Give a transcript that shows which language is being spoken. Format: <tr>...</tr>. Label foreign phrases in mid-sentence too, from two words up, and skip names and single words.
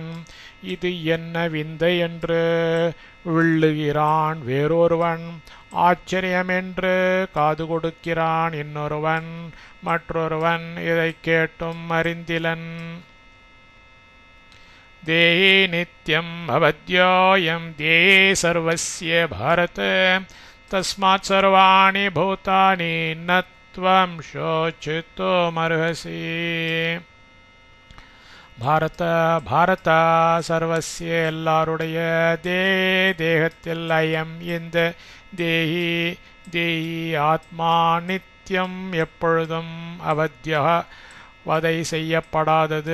<ta>இது என்ன விந்தை என்று விள்ளுகிறான் வேறொருவன். ஆச்சரியமென்று காது கொடுக்கிறான் இன்னொருவன். மற்றொருவன் இதை கேட்டும் அறிந்திலன்.</ta> <sa>देहि नित्यम् अवध्योऽयम् देहि सर्वस्य भारत तस्मात् सर्वाणि भूतानि न त्वं शोचितुमर्हसि. भारत सर्वस्य</sa> <ta>எல்லாருடைய தேகத்தில் அயம் இந்த தேஹி ஆத்மா நித்தியம் எப்பொழுதும் அவத்யா வதை செய்யப்படாதது.</ta>